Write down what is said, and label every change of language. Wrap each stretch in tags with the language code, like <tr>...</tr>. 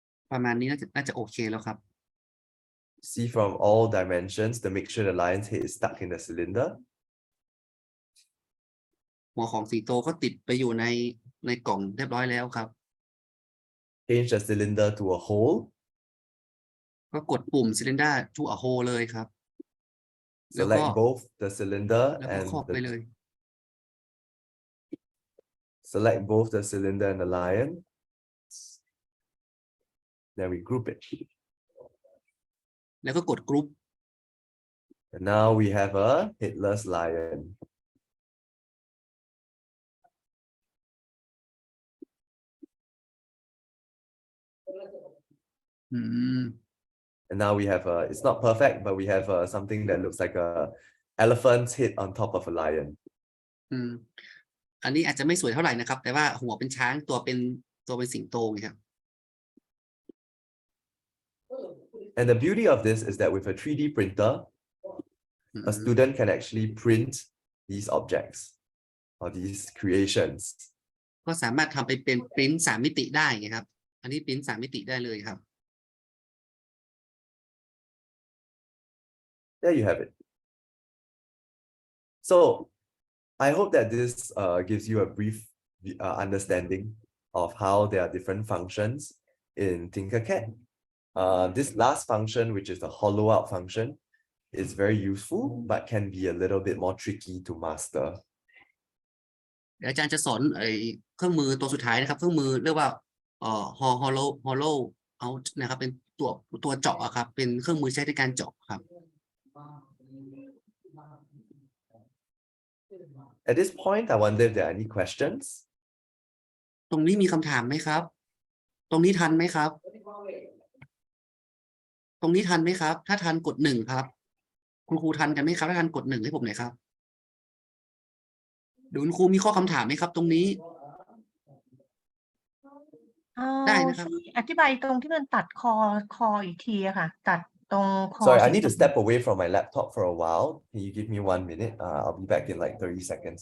<th>ประมาณนี้น่าจะโอเคแล้วครับ</th> <en>See from all dimensions to make sure the lion's head is stuck in the cylinder.</en> <th>หัวของสิงโตก็ติดไปอยู่ในกล่องเรียบร้อยแล้วครับ</th> <en>Change the cylinder to a hole.</en> <th>ก็กดปุ่ม</th> <en>cylinder to a hole</en> <th>เลยครับ</th> <en>Select both the cylinder</en> <th>แล้วก็</th> <en>and</en> <th>ครอบไปเลย</th> <en>select both the cylinder and the lion. Then we group it.</en> <th>แล้วก็กด group.</th> <en>And now we have a headless lion. And now we have it's not perfect, but we have something that looks like a elephant's head on top of a lion.</en> <th>อันนี้อาจจะไม่สวยเท่าไหร่นะครับแต่ว่าหัวเป็นช้างตัวเป็นสิงโตครับ</th> <en>And the beauty of this is that with a 3D printer, a student can actually print these objects or these creations.</en> <th>ก็สามารถทำไปเป็นปริ้น3 มิติได้ไงครับอันนี้ปริ้น3 มิติได้เลยครับ</th> <en>There you have it. So I hope that this gives you a brief understanding of how there are different functions in TinkerCAD. This last function, which is the hollow out function, is very useful, but can be a little bit more tricky to master.</en> <th>เดี๋ยวอาจารย์จะสอนเครื่องมือตัวสุดท้ายนะครับเครื่องมือเรียกว่าhollow out นะครับเป็นตัวเจาะครับเป็นเครื่องมือใช้ในการเจาะครับ</th> <en>At this point, I wonder if there are any questions.</en> <th>ตรงนี้มีคำถามไหมครับ ตรงนี้ทันไหมครับ ตรงนี้ทันไหมครับ ถ้าทันกด1ครับคุณครูทันกันไหมครับถ้าทันกด1ให้ผมหน่อยครับเดี๋ยวคุณครูมีข้อคำถามไหมครับ ตรงนี้ได้นะครับ อธิบายตรงที่มันตัดคออีกทีอะค่ะตัดตรงคอ</th> <en>Sorry, I need to step away from my laptop for a while. Can you give me 1 minute? I'll be back in like 30 seconds.</en>